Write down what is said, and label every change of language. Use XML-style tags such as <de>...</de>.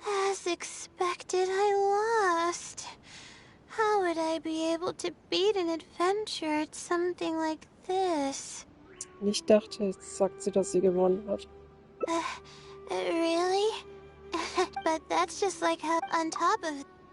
<en>As expected, I lost. How would I be able to beat an adventure, it's something like this.</en> <de>Ich dachte, jetzt sagt sie, dass sie gewonnen hat.</de> <en>Really? But that's just like how on top of...</en>